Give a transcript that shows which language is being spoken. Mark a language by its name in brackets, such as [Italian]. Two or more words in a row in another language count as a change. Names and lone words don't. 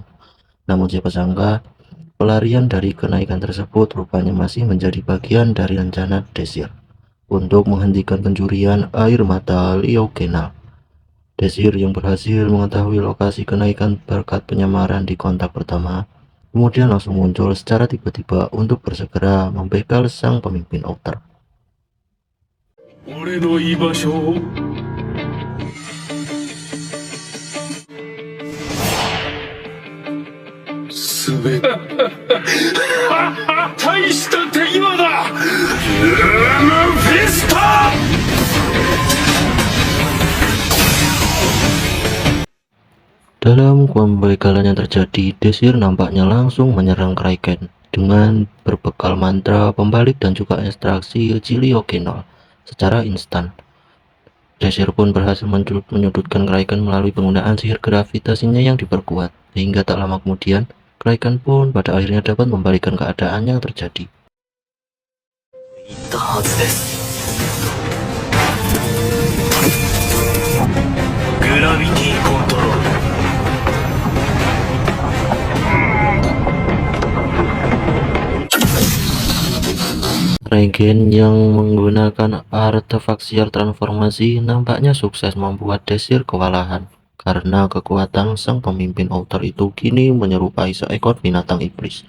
[Indonesian] Namun siapa sangka pelarian dari kenaikan tersebut rupanya masih menjadi bagian dari rencana Desir untuk menghentikan pencurian air mata Liogenal. Desir yang berhasil mengetahui lokasi kenaikan berkat penyamaran di kontak pertama, kemudian langsung muncul secara tiba-tiba untuk bersegera membegal sang pemimpin outer. [Japanese] 俺の居場所をすべて大した手際だウームフィスタ [Indonesian] Dalam pembegalan yang terjadi, Desir nampaknya langsung menyerang Kraken dengan berbekal mantra pembalik dan juga ekstraksi Chiliogenol secara instan. Desir pun berhasil menyudutkan Kraken melalui penggunaan sihir gravitasinya yang diperkuat, hingga tak lama kemudian Kraken pun pada akhirnya dapat membalikan keadaan yang terjadi. [Japanese] 言ったはずですグラビティコントロール [Indonesian] Regen yang menggunakan artefak siar transformasi nampaknya sukses membuat Desir kewalahan karena kekuatan sang pemimpin outer itu kini menyerupai seekor binatang iblis.